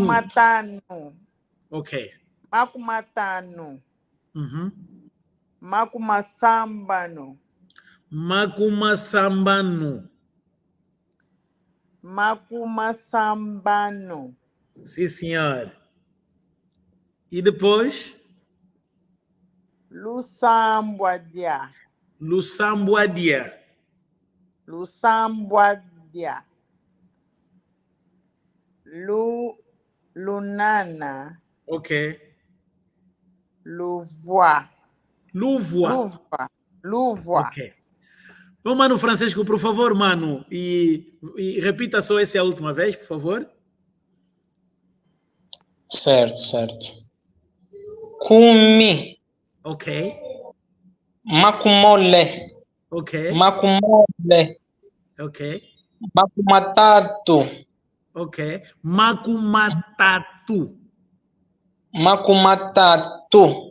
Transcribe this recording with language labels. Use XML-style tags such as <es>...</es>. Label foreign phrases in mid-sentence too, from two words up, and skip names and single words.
<kg>Macumatano.</kg> <pt>Ok.</pt> <kg>Macumatano. Macumasambano. Macumasambano. Macumasambano.</kg> <pt>Sim, senhor. E depois?</pt> <kg>Lusambuadia. Lusambuadia. Lusambuadia. Lunana.</kg> <pt>Ok.</pt> <kg>Louvois. Louvois. Louvois.</kg> <pt>Ok. Ô, mano Francisco, por favor, mano. E repita só essa última vez, por favor. Certo.</pt> <kg>Cumi.</kg> <pt>Ok.</pt> <kg>Macumole.</kg> <pt>Ok.</pt> <kg>Macumole.</kg> <pt>Ok.</pt> <kg>Macumatato.</kg> <pt>Ok. Macumatatu.</pt> <kg>Macumatato.</kg>